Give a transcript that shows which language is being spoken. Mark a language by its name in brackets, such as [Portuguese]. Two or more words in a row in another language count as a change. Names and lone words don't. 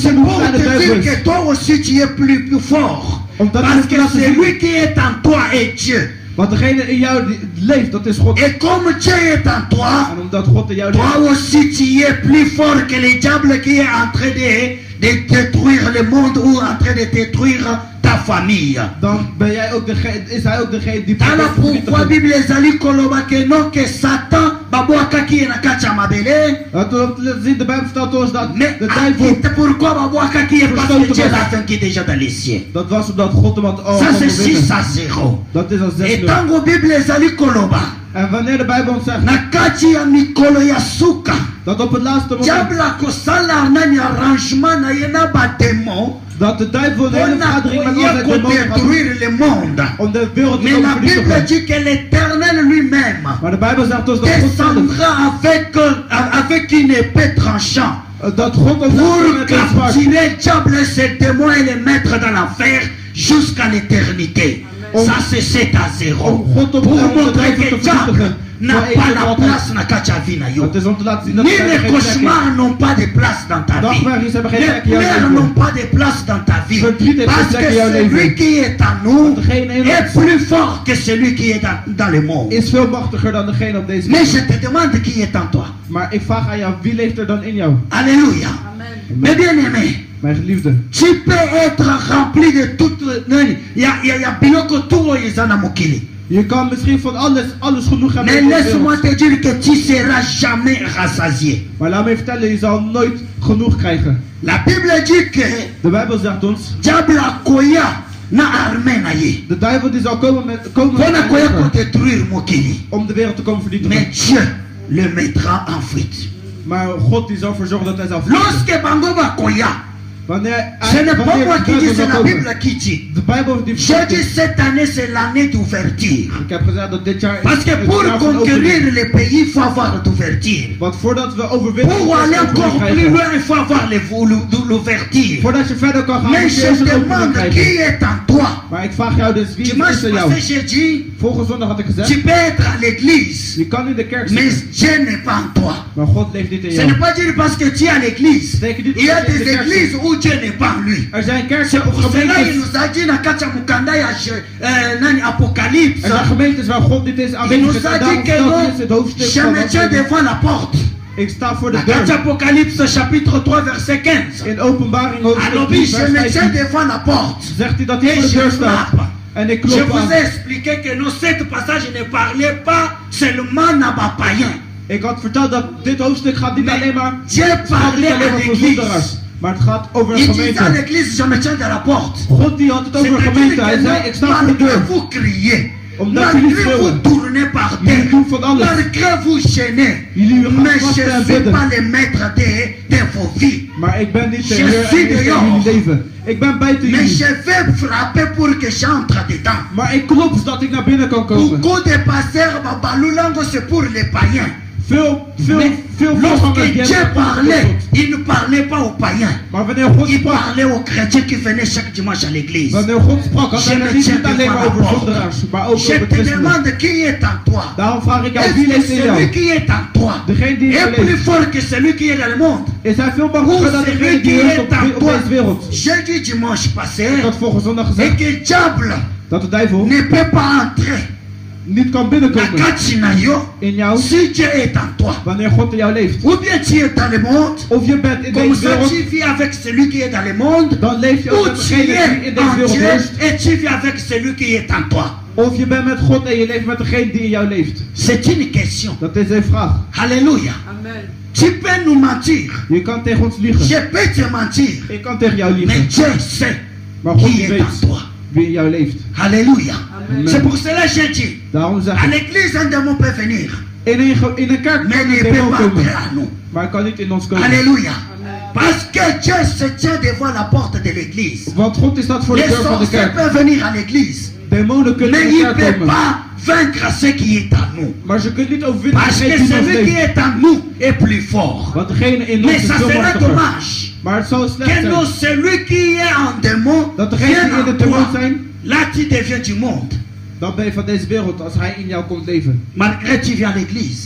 [French] C'est [Dutch] zien hoe [French] pour [Dutch] klein de [French] te [Dutch] duivel [French] dire [Dutch] is. [French] que toi aussi tu es plus fort. [Dutch] Omdat [French] Parce [Dutch] hij [French] que [Dutch] te laten zien. [French] celui qui est en toi est Dieu. [Dutch] Want degene in jou die leeft, dat is God. [French] Et comme Dieu est en toi, [Dutch] En omdat God in jou leeft, [French] toi aussi tu es plus fort que le diable qui est en train de détruire le monde ou en train de détruire ta famille. [Dutch] dan ben jij ook degene, is hij ook degene die [Lingala] Tala [Dutch] probeert te [French] pourquoi [Dutch] vernietigen. [Lingala] Bible ezali koloba [French] que non que [Lingala] Satan babwakaki na kati ya mabele. [Dutch] Om te laten zien, de Bijbel vertelt ons dat [French] Mais [Dutch] de duivel, [French] akite pourquoi babwakaki est parce que [Dutch] Verstoten [French] Dieu [Dutch] was. [French] l'a vaincu déjà dans les cieux. [Dutch] dat was omdat God hem had [French] Ça c'est 6 [Dutch] overwinnen. [French] à 0. [Dutch] Dat is als [French] Et [Dutch] 6-0. [Lingala] tango Bible ezali koloba [Dutch] En wanneer de Bijbel ons zegt [Lingala] na kati ya mikolo ya suka [Dutch] dat op het laatste moment, [Lingala] diable akosala nani arrangement na ye na bademon [Dutch] dat de duivel de hele [Lingala] mpona [Dutch] vergadering met al [Lingala] koya [Dutch] zijn demonen gaat doen [French] kodétruire le monde. [Dutch] om de wereld te [French] Mais [Dutch] komen [French] la Bible [Dutch] vernietigen. [French] dit que l'Éternel lui-même [Dutch] Maar de Bijbel zegt ons dat God zelf, [French] descendra avec une épée tranchante [Dutch] dat God ons [French] pour [Dutch] met een zwaard [French] capturer diable et ses démons et les mettre dans l'enfer jusqu'à l'éternité. [Dutch] Om- [French] Ça c'est 7 à 0. [Dutch] om God op [French] Pour [Dutch] de [French] montrer [Dutch] duivel [French] que [Dutch] te [French] diable [Dutch] vernietigen. [French] n'a pas la place [Lingala] na kati ya [French] vie [Lingala] na yo. [Dutch] Het is om te laten zien [French] Ni [Dutch] dat jij [French] les [Dutch] geen plek [French] cauchemars n'ont pas de place dans ta vie. [Dutch] Nachtmerries hebben geen plek in [French] Les [Dutch] jouw [French] pleurs [Dutch] leven. [French] n'ont pas de place dans ta vie. [Dutch] Verdriet heeft [French] Parce [Dutch] geen plek [French] que [Dutch] in jouw [French] celui [Dutch] leven. [French] qui est en nous [Dutch] Want degene in [French] est [Dutch] ons [French] plus fort que celui qui est dans le monde. [Dutch] is veel machtiger dan degene op deze [French] Mais je [Dutch] wereld. [French] te demande qui est en toi. [Dutch] Maar ik vraag aan jou, wie leeft er dan in jou? [French] Alléluia. [Dutch] Amen. [French] Mes bien-aimés, [Dutch] Mijn geliefde. [French] tu peux être rempli de toute... Il y a biloko tout [Lingala] ezana mokili. [Dutch] Je kan misschien van alles genoeg hebben [French] Mais [Dutch] in deze [French] laisse-moi [Dutch] wereld. [French] te dire que tu seras jamais rassasié. [Dutch] Maar laat me even vertellen, je zal nooit genoeg krijgen. [French] La Bible dit que [Dutch] De Bijbel zegt ons, [Lingala] diable akoya na armée na ye. [Dutch] de duivel die zal komen met [Lingala] Pona [Dutch] een [Lingala] koya pour [Dutch] leger [French] détruire mokili. [Dutch] om de wereld te komen vernietigen. [French] Mais Dieu le mettra en fuite. [Dutch] Maar God die zal ervoor zorgen dat hij zal vluchten. [Lingala] Lorsque bango bakoya, [Dutch] Wanneer [French] ce n'est pas [Dutch] wanneer [French] moi [Dutch] de [French] qui dis, [Dutch] duivel [French] c'est [Dutch] zal [French] la [Dutch] komen. [French] Bible qui dit. [Dutch] De Bijbel die [French] J'ai dit [Dutch] vertelt. [French] cette année c'est l'année d'ouverture. [Dutch] Ik heb gezegd dat dit jaar [French] Parce que [Dutch] het [French] pour [Dutch] jaar van [French] conquérir [Dutch] overwinning. [French] les pays, il faut avoir d'ouverture. [Dutch] Want voordat we overwinnen, [French] Pour aller encore plus [Dutch] krijgen. [French] loin, il faut avoir l'ouverture. [Dutch] Voordat je verder kan gaan, [French] Mais [Dutch] moet je [French] je [Dutch] eerst een opening [French] demande [Dutch] krijgen. [French] qui est en toi. [Dutch] Maar ik vraag jou dus, wie is [French] Dimanche [Dutch] er jou? [French] passé, j'ai dit, [Dutch] Vorige zondag had ik [French] tu [Dutch] gezegd, [French] peux être à l'église, [Dutch] je kan in de kerk [French] mais [Dutch] zitten, [French] Dieu n'est pas en toi. [Dutch] maar God leeft niet in [French] Ce [Dutch] jou. [French] n'est pas dire parce que tu es à l'église. Il y a des églises où Dieu n'est pas en lui. [Dutch] Er zijn [French] C'est [Dutch] kerken of [French] pour cela qu'il [Dutch] gemeentes, [French] nous a dit dans [Lingala] Katia Mukanda, [French] il y a Apocalypse. [Dutch] er zijn gemeentes waar God niet is [French] Il [Dutch] aanwezig [French] nous [Dutch] is. [French] a [Dutch] En daarom [French] dit que [Dutch] vertelt [French] non, [Dutch] Jezus het hoofdstuk [French] je [Dutch] van [French] me tiens [Dutch] Openbaring. [French] devant la porte. [Dutch] Ik sta voor de [French] Dans Katia [Dutch] deur. [French] Apocalypse chapitre 3 verset 15. [Dutch] In Openbaring hoofdstuk [French] Alors [Dutch] 3 [French] oui, je [Dutch] vers [French] me tiens [Dutch] 15 [French] devant la porte. [Dutch] zegt hij dat hij [French] Et [Dutch] voor de [French] je [Dutch] deur staat. [French] frappe. [Dutch] En ik [French] Je [Dutch] klop [French] vous [Dutch] aan. [French] ai expliqué que non, cette passage ne parlait pas seulement à ma païen. [Dutch] Ik had verteld dat dit hoofdstuk gaat niet [French] Mais [Dutch] alleen maar, [French] Dieu [Dutch] het gaat niet [French] parlait [Dutch] alleen [French] à [Dutch] maar voor [French] l'église. [Dutch] zondaars. Maar het gaat over een [French] Il disait à [Dutch] gemeente. [French] l'église, je me tiens de la porte. [Dutch] God die had het over een gemeente. Hij zei, ik sta voor de [French] malgré [Dutch] deur. [French] vous criez, [Dutch] Omdat jullie [French] malgré vous [Dutch] schreeuwen. [French] tournez par terre, [Dutch] Jullie doen van alles. [French] malgré vous gênez, [Dutch] Jullie gaan [French] mais je [Dutch] vasten en [French] ne suis [Dutch] bidden. [French] pas le maître de vos vies. [Dutch] Maar ik ben niet de [French] Je [Dutch] Heer [French] suis [Dutch] en meester in [French] dehors. [Dutch] jullie leven. Ik ben buiten [French] Mais [Dutch] jullie. [French] je vais frapper pour que j'entre dedans. [Dutch] Maar ik klop zodat ik naar binnen kan komen. [French] Beaucoup de pasteurs, Babaloulango, c'est pour les païens. [Dutch] Veel voorgangers [French] Lorsque [Dutch] die [French] Dieu [Dutch] hebben [French] parlait, [Dutch] opgezocht. [French] il ne parlait pas aux païens. [Dutch] Maar wanneer God [French] Il [Dutch] sprak, [French] parlait aux chrétiens qui venaient chaque dimanche à l'église. [Dutch] wanneer God sprak, had [French] Je [Dutch] hij [French] me [Dutch] het niet [French] tiens [Dutch] alleen maar [French] devant la [Dutch] over [French] porte. [Dutch] zondaars, maar ook [French] Je [Dutch] over [French] te [Dutch] christenen. [French] demande qui est en toi. [Dutch] Daarom vraag ik jou, [French] Est-ce [Dutch] wie [French] que [Dutch] leeft in [French] celui [Dutch] jou? [French] qui est en toi [Dutch] Degene die in [French] est [Dutch] jou [French] plus [Dutch] leeft. [French] fort que celui qui est dans le monde? [Dutch] Is hij veel [French] Ou [Dutch] machtiger dan [French] celui [Dutch] degene [French] qui [Dutch] die [French] est [Dutch] heerst [French] en [Dutch] op [French] toi? [Dutch] deze wereld? [French] J'ai dit dimanche passé [Dutch] Ik had vorige zondag [French] et [Dutch] gezegd [French] que diable [Dutch] dat de duivel [French] ne peut pas entrer [Dutch] niet kan [Lingala] na [Dutch] binnenkomen [Lingala] kati na yo [Dutch] in jou [French] si Dieu est en toi. [Dutch] wanneer God in jou leeft. [French] Ou bien tu es dans le monde, [Dutch] Of je bent in [French] comme [Dutch] deze [French] ça [Dutch] wereld, [French] tu vis avec celui qui est dans le monde. [Dutch] dan leef je ook [French] Ou [Dutch] met [French] tu [Dutch] degene die [French] es [Dutch] in deze [French] en [Dutch] wereld [French] Dieu [Dutch] heerst. [French] et tu vis avec celui qui est en toi. [Dutch] Of je bent met God en je leeft met degene die in jou leeft. [French] C'est une question. [Dutch] Dat is een vraag. [French] Alléluia. [Dutch] Amen. [French] Tu peux nous mentir. [Dutch] Je kan tegen ons liegen. [French] Je peux te mentir. [Dutch] Ik kan tegen jou [French] Mais [Dutch] liegen. [French] Dieu sait [Dutch] Maar God [French] qui [Dutch] die [French] est [Dutch] weet [French] en toi. [Dutch] wie in jou leeft. [French] Alléluia. [Dutch] Amen. [French] C'est pour cela que j'ai dit, [Dutch] Daarom zeg [French] à [Dutch] ik, [French] l'église un démon peut venir, [Dutch] in een kerk [French] mais [Dutch] kan [French] ne [Dutch] een [French] peut [Dutch] demon [French] pas [Dutch] komen. [French] entrer à nous. [Dutch] Maar hij kan niet in ons komen. [French] Alléluia. [Dutch] Amen. [French] Parce que Dieu se tient devant la porte de l'église. [Dutch] Want God is staat voor de [French] Les [Dutch] deur van de [French] sorciers [Dutch] kerk. [French] peuvent venir à l'église, [Dutch] Demonen kunnen [French] mais [Dutch] in [French] ils [Dutch] de [French] ne [Dutch] kerk [French] peuvent [Dutch] komen. [French] pas vaincre ce qui est en nous. [Dutch] Maar ze kunnen niet overwinnen [French] Parce que [Dutch] degene die in ons [French] celui qui [Dutch] leeft. [French] est en nous est plus fort. [Dutch] Want degene in ons [French] Mais [Dutch] is [French] ça [Dutch] veel [French] serait [Dutch] machtiger. [French] dommage [Dutch] Maar het zou slecht [French] que non, [Dutch] zijn [French] celui qui est en démon [Dutch] dat degene [French] vienne [Dutch] die in de [French] en [Dutch] demon [French] toi. [Dutch] zijn, [French] Là, tu deviens du monde. [Dutch] dan ben je van deze wereld als hij in jou komt leven. [French] Malgré tu viens à l'église.